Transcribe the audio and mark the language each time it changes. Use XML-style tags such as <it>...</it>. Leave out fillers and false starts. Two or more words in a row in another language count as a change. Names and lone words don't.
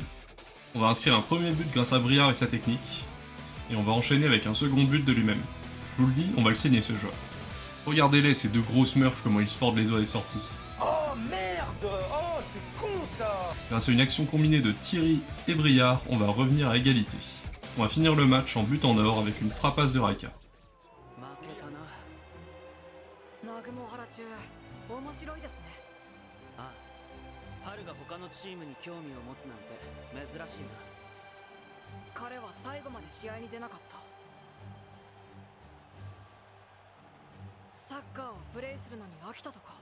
<fr>On va inscrire un premier but grâce à Briard et sa technique, et on va enchaîner avec un second but de lui-même. Je vous le dis, on va le saigner ce joueur. Regardez-les, ces deux gros smurfs, comment ils se portent les doigts des sorties. Oh merde! Oh, c'est con ça! Grâce à une action combinée de Thierry et Briard, on va revenir à égalité. On va finir le match en but en or avec une frappasse de Raika.</fr> <ja>南雲原中、面白いですね。ああ、ハルが他のチームに興味を持つなんて珍しいな。彼は最後まで試合に出なかった。サッカーをプレイするのに飽きたとか。</ja>